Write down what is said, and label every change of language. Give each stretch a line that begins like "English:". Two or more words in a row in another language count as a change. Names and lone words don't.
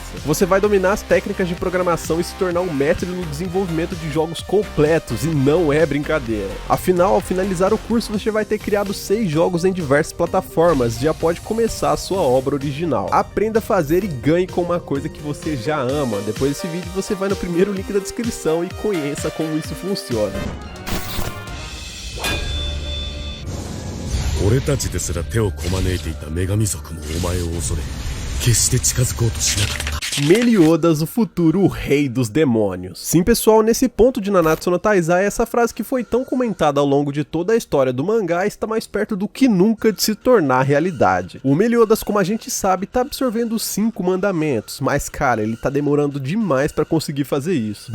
Portuguese: Você vai dominar as técnicas de programação e se tornar um mestre no desenvolvimento de jogos completos, e não é brincadeira. Afinal, ao finalizar o curso você vai ter criado 6 jogos em diversas plataformas e já pode começar a sua obra original. Aprenda a fazer e ganhe com uma coisa que você já ama. Depois desse vídeo você vai no primeiro link da descrição e conheça como isso funciona.
Japanese: 俺たちですら手をこまねいていた女神族もお前を恐れ決して近づこうとしなかった。
Portuguese: Meliodas, o futuro rei dos demônios. Sim, pessoal, nesse ponto de Nanatsu no Taizai, essa frase que foi tão comentada ao longo de toda a história do mangá está mais perto do que nunca de se tornar realidade. O Meliodas, como a gente sabe, tá absorvendo os 5 mandamentos, mas cara, ele tá demorando demais para conseguir fazer isso.